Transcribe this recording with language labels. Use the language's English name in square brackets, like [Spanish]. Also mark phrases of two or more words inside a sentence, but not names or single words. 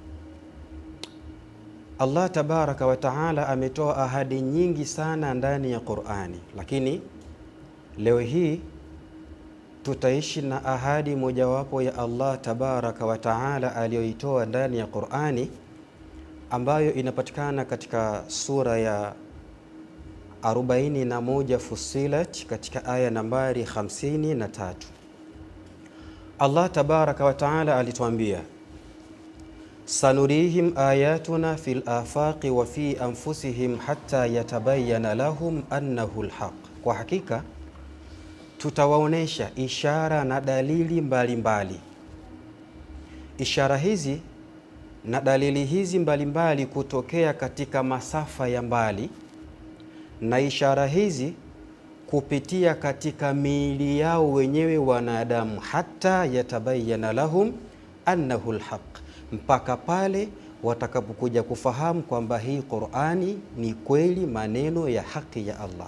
[Swahili] Allah [Arabic] تبارك وتعالى [Swahili] ametoa ahadi nyingi sana ndani ya Qur'ani, lakini leo hii tutaishi na ahadi mojawapo ya Allah [Arabic] تبارك وتعالى [Swahili] aliyoitoa ndani ya Qur'ani, ambayo inapatikana katika sura ya 41 Fussilat katika aya nambari 53. [Arabic] الله تبارك وتعالى alituambia سنريهم آياتنا في الآفاق وفي أنفسهم حتى يتبين لهم أنه الحق. [Swahili] Kwa hakika tutawaonesha ishara na dalili mbalimbali. Ishara hizi na dalili hizi mbalimbali kutokea katika masafa ya mbali, na ishara hizi kupitia katika miili yao wenyewe wanadamu, hata [Arabic] يتبين لهم أنه الحق, [Swahili] mpaka pale watakapokuja kufahamu kwamba hii Qur'ani ni kweli maneno ya haki ya Allah.